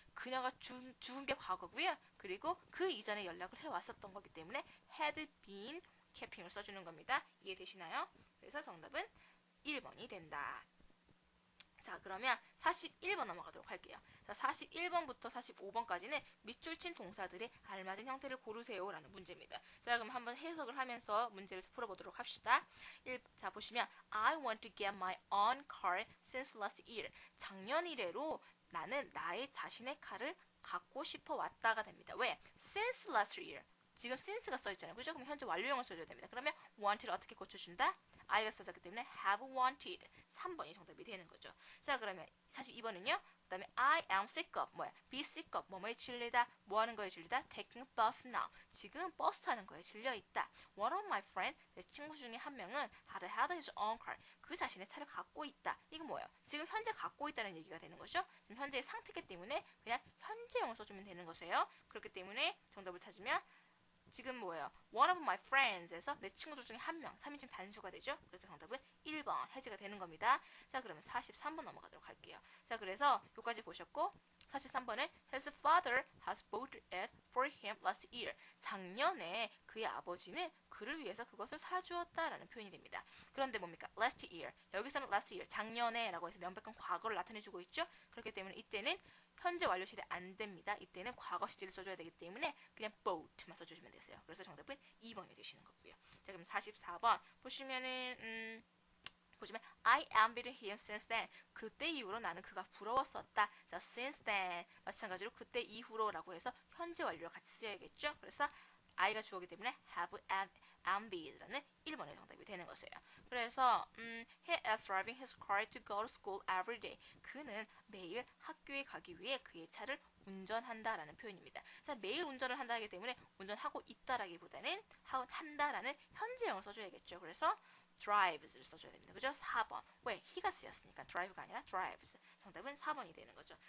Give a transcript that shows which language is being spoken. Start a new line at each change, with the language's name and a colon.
Korean: 그녀가 죽은 게 과거고요. 그리고 그 이전에 연락을 해왔었던 거기 때문에 had been keeping을 써주는 겁니다. 이해되시나요? 그래서 정답은 1번이 된다. 자, 그러면 41번 넘어가도록 할게요. 자, 41번부터 45번까지는 밑줄 친 동사들의 알맞은 형태를 고르세요 라는 문제입니다. 자, 그럼 한번 해석을 하면서 문제를 풀어보도록 합시다.
English: 자, 보시면 I want to get my own car since last year.
Korean: 작년 이래로 나는 나의 자신의 칼을 갖고 싶어 왔다가 됩니다.
English: 왜? Since last year.
Korean: 지금 since가 써있잖아요. 그죠? 그럼 현재 완료형을 써줘야 됩니다. 그러면 want를 어떻게 고쳐준다? I가 써졌기 때문에
English: have wanted.
Korean: 3번이 정답이 되는 거죠. 자, 그러면 42번은요.
English: 그 다음에 I am sick of.
Korean: 뭐야? be sick of. 뭐뭐에 질리다. 뭐 하는 거에 질리다?
English: taking bus now.
Korean: 지금 버스 타는 거에 질려있다.
English: One of my friends.
Korean: 내 친구 중에 한 명은
English: had his own car.
Korean: 그 자신의 차를 갖고 있다. 이건 뭐예요? 지금 현재 갖고 있다는 얘기가 되는 거죠. 지금 현재의 상태이기 때문에 그냥 현재형을 써주면 되는 것이에요. 그렇기 때문에 정답을 찾으면 지금 뭐예요? One of my friends에서 내 친구들 중에 한 명, 3인칭 단수가 되죠? 그래서 정답은 1번 해지가 되는 겁니다. 자, 그러면 43번 넘어가도록 할게요. 자, 그래서 여기까지 보셨고 43번은
English: His father has bought it for him last year.
Korean: 작년에 그의 아버지는 그를 위해서 그것을 사주었다라는 표현이 됩니다. 그런데 뭡니까? Last year. 여기서는 last year, 작년에 라고 해서 명백한 과거를 나타내주고 있죠? 그렇기 때문에 이때는 현재 완료 시대 안 됩니다. 이때는 과거 시제를 써줘야 되기 때문에 그냥 bought만 써주시면 되세요. 그래서 정답은 2번이 되시는 거고요. 자, 그럼 44번 보시면은 보시면
English: I envied him since then.
Korean: 그때 이후로 나는 그가 부러웠었다. 자,
English: since then
Korean: 마찬가지로 그때 이후로라고 해서 현재 완료를 같이 써야겠죠. 그래서 I가 주어기 때문에 have envied라는 1번의 정답이 되는 것이에요.
English: 그래서 he is driving his car to go to school every day.
Korean: 그는 매일 학교에 가기 위해 그의 차를 운전한다라는 표현입니다. 자, 매일 운전을 한다기 때문에 운전하고 있다라기보다는 한다라는 현재형을 써줘야겠죠. 그래서 drives를 써줘야 됩니다. 그죠? 4번. 왜? he가 쓰였으니까 drive가 아니라 drives. 정답은 4번이 되는 거죠.